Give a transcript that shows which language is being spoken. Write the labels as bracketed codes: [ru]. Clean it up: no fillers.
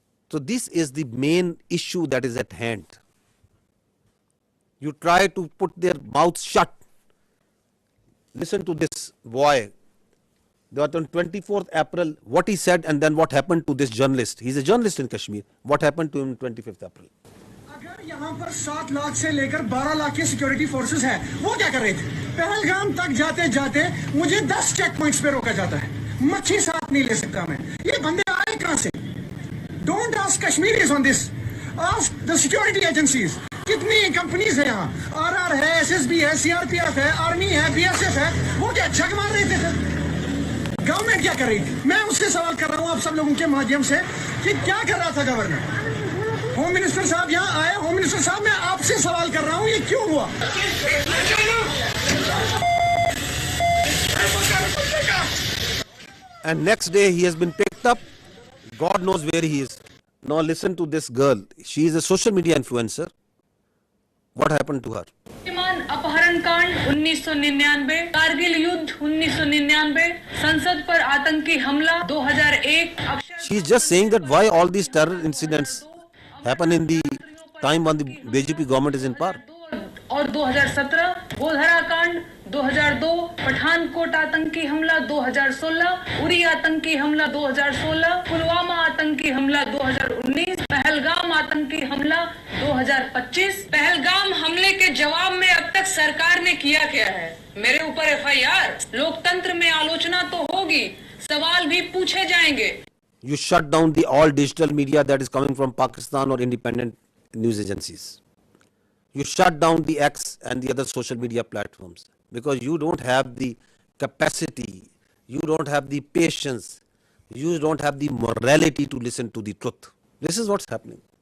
[en] So this is the main issue that is at hand. You try to put their mouths shut. Listen to this boy. That on 24th April, what he said and then what happened to this journalist. He's a journalist in Kashmir. What happened to him on 25th April? [hi] अगर यहाँ पर 7 लाख से लेकर 12 लाख के security forces हैं, वो क्या कर रहे थे? पहलगाम तक जाते जाते मुझे 10 चेक पॉइंट्स पे रोका जाता है. मच्छी साथ नहीं ले सकता मैं. ये बंदे आए कहाँ से? [en] Don't ask Kashmiris on this. Ask the security agencies. [hi] कितनी कंपनीज है यहाँ? RR है, SSB है, CRPF है, आर्मी है, BSF है. वो क्या जग मार रहे थे? गवर्नमेंट क्या कर रही थी? मैं उससे सवाल कर रहा हूँ आप सब लोगों के माध्यम से कि क्या कर रहा था गवर्नर? होम मिनिस्टर साहब यहाँ आए. होम मिनिस्टर साहब, मैं आपसे सवाल कर रहा हूँ, ये क्यों हुआ? [en] And next day he has been picked up. God knows where he is. Now listen to this girl. She is a social media influencer. What happened to her? [hi] अपहरण कांड 1999, कारगिल युद्ध 1999, संसद पर आतंकी हमला 2001. [en] She is just saying that why all these terror incidents happen in the time when the BJP government is in power. [hi] और 2017 गोधरा कांड 2002, पठानकोट आतंकी हमला 2016, उरी आतंकी हमला 2016, पुलवामा आतंकी हमला 2019, पहलगाम आतंकी हमला 2025. पहलगाम हमले के जवाब में अब तक सरकार ने किया क्या है? मेरे ऊपर FIR. लोकतंत्र में आलोचना तो होगी, सवाल भी पूछे जाएंगे. [en] You shut down the all digital media that is coming from Pakistan or independent news agencies. You shut down the X and the other social media platforms because you don't have the capacity, you don't have the patience, you don't have the morality to listen to the truth. This is what's happening.